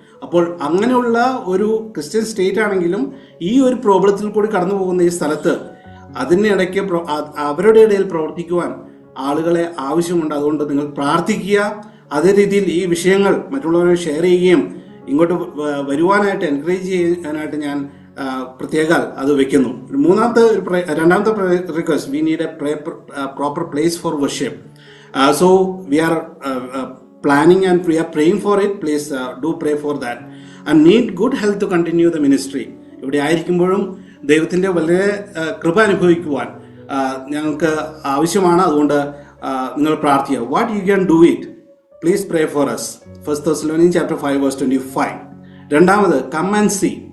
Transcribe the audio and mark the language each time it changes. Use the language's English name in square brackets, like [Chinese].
[Malayalam] അപ്പോൾ അങ്ങനെയുള്ള ഒരു ക്രിസ്ത്യൻ സ്റ്റേറ്റ് ആണെങ്കിലും ഈ ഒരു പ്രോബ്ലത്തിൽ കൂടി കടന്നു പോകുന്ന ഈ സ്ഥലത്ത് അതിനിടയ്ക്ക് അവരുടെ ഇടയിൽ പ്രവർത്തിക്കുവാൻ ആളുകളെ ആവശ്യമുണ്ട്. അതുകൊണ്ട് നിങ്ങൾ പ്രാർത്ഥിക്കുക. അതേ രീതിയിൽ ഈ വിഷയങ്ങൾ മറ്റുള്ളവരെ ഷെയർ ചെയ്യുകയും ഇങ്ങോട്ട് വരുവാനായിട്ട് എൻകറേജ് ചെയ്യാനായിട്ട് ഞാൻ പ്രത്യേകം അത് വെക്കുന്നു. രണ്ടാമത്തെ [English] Request, we need a proper place for worship. So we are planning and we are praying for it. Please do pray for that and need good health to continue the ministry. [Malayalam] ഇവിടെ ആയിരിക്കുമ്പോഴും ദൈവത്തിന്റെ വളരെ കൃപ അനുഭവിക്കുവാൻ ഞങ്ങൾക്ക് ആവശ്യമാണ്. അതുകൊണ്ട് നിങ്ങൾ പ്രാർത്ഥിക്കുക. [English] What you can do it, please pray for us. 1 Thessalonians chapter 5 verse 25. [Malayalam] രണ്ടാമത്, [English] Come and see.